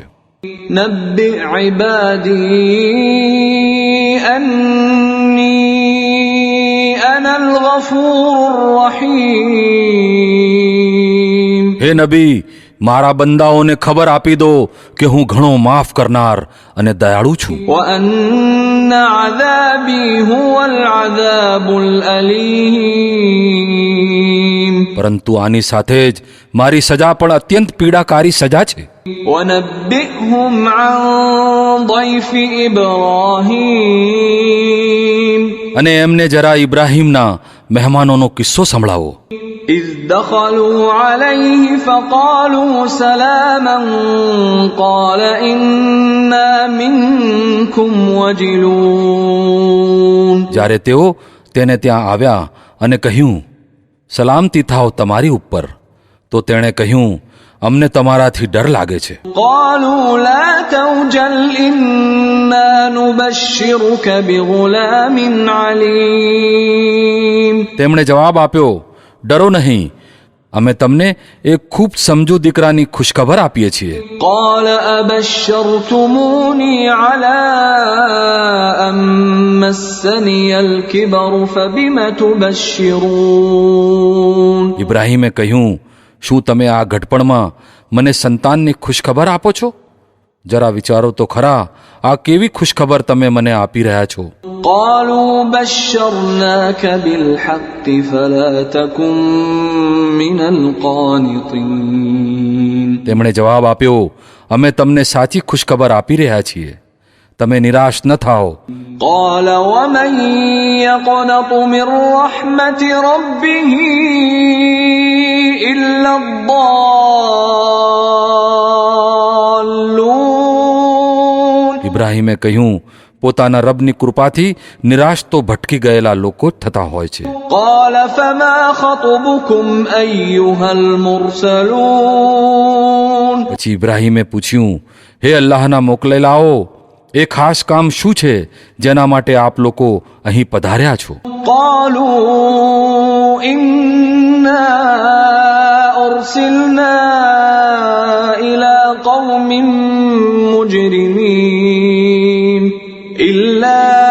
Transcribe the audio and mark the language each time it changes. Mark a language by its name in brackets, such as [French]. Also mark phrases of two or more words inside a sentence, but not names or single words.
[Arabic] نبئ عبادي أني أنا الغفور الرحيم [Gujarati] હે નબી, મારા બંદાઓને ખબર આપી દો કે હું ઘણો માફ કરનાર અને દયાળુ છું. [Arabic] وأن عذابي هو العذاب الأليم [Gujarati] પરંતુ આની સાથે જ મારી સજા પણ અત્યંત પીડાકારી સજા છે. [Arabic] وَنَبِّئْهُمْ عَنْ ضَيْفِ إِبْرَاهِيمَ [Gujarati] અને એમને જરા ઇબ્રાહીમના મહેમાનોનો કિસ્સો સંભળાવો. [Arabic] إِذْ دَخَلُوا عَلَيْهِ فَقَالُوا سَلَامًا قَالَ إِنَّا مِنْكُمْ وَجِلُونَ. [Gujarati] જ્યારે તેઓ તેને ત્યાં આવ્યા અને કહ્યું, સલામતી થાવ તમારી ઉપર, તો તેણે કહ્યું, અમને તમારાથી ડર લાગે છે. [Arabic] قَالُوا لَا تَوْجَلْ إِنَّا نُبَشِّرُكَ بِغُلَامٍ عَلِيمٍ. [Gujarati] તેમણે જવાબ આપ્યો, ડરો નહીં, અમે તમને એક ખૂબ સમજુ દીકરાની ખુશખબર આપીએ છીએ. [Arabic] قَالَ أَبَشَّرْتُمُونِي عَلَىٰ أَن مَّسَّنِيَ الْكِبَرُ فَبِمَ تُبَشِّرُونَ. [Gujarati] ઇબ્રાહીમે કહ્યું, શું તમે આ ઘટપણમાં મને સંતાનની ખુશખબર આપો છો? જરા વિચારો તો ખરા, આ કેવી ખુશખબર તમે મને આપી રહ્યા છો. [Arabic] قَالُوا بَشَّرْنَاكَ بِالْحَقِّ فَلَا تَكُن مِّنَ الْقَانِطِينَ. [Gujarati] તેમણે જવાબ આપ્યો, અમે તમને સાચી ખુશખબર આપી રહ્યા છીએ, તમે નિરાશ ન થાઓ. [Arabic] قَالَ وَمَن يَقْنَطُ مِن رَّحْمَةِ رَبِّهِ إِلَّا الضَّالُّونَ. [Gujarati] ઇબ્રાહીમે કહ્યું, પોતાના રબની કૃપાથી નિરાશ તો ભટકી ગયેલા લોકો જ થતા હોય છે. [Arabic] قَالَ فَمَا خَطْبُكُمْ أَيُّهَا الْمُرْسَلُونَ. [Gujarati] પછી ઇબ્રાહીમે પૂછ્યું, હે અલ્લાહના મોકલેલાઓ, એ ખાસ કામ શું છે જેના માટે આપ લોકો અહીં પધાર્યા છો? [Arabic] قَالُوا إِنَّا أُرْسِلْنَا إِلَىٰ قَوْمٍ مُجْرِمِينَ إِلَّا